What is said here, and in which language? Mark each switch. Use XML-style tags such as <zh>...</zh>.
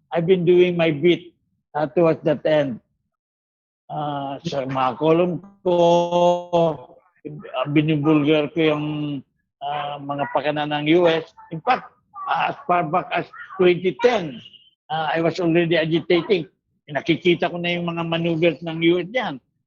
<en>I've been doing my bit towards that end.</en> <tl>Sa mga column ko, binibulgar ko yung mga pakana ng US.</tl> <en>In fact, as far back as 2010, I was already agitating.</en> <tl>Nakikita ko na yung mga maneuvers ng US dyan.</tl>